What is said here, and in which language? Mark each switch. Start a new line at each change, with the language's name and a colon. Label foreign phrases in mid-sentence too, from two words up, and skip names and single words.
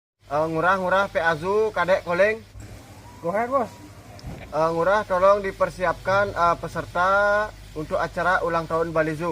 Indonesian: Ngurah Pe Azu, Kadek Koleng.
English: Go ahead, bos.
Indonesian: Ngurah tolong dipersiapkan peserta untuk acara ulang tahun Bali Zoo.